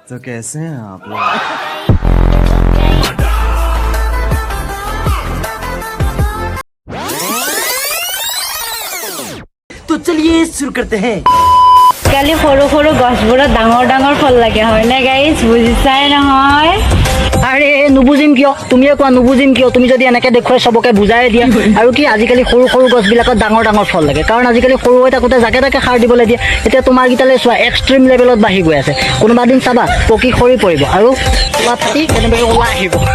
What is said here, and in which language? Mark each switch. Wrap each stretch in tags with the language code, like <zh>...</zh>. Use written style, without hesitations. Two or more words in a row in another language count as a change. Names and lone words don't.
<hi>तो कैसे हैं आप लोग? तो चलिए शुरू करते हैं।</hi> <as>কালি সৰু সৰু গছবোৰত ডাঙৰ ডাঙৰ ফল লাগে হয়নে গাইজ বুজিছাই নহয় আরে নুবুজিম কিয় তুমিয়ে কোৱা নুবুজিম কিয় তুমি যদি এনেকে দেখুৱাই সবকে বুজাই দিয়া আৰু কি আজিকালি সৰু সৰু গছবিলাকত ডাঙৰ ডাঙৰ ফল লাগে কাৰণ আজিকালি সৰু হৈ থাকোঁতে জাকে তাকে সাৰ দিবলৈ দিয়ে এতিয়া তোমাৰ গিটালে চোৱা</as> <en>extreme level</en> <as>বাঢ়ি গৈ আছে কোনোবা দিন চাবা পকি সৰি পৰিব আৰু তোমাক ফাটি কেনেবাকৈ ওলাই আহিব</as>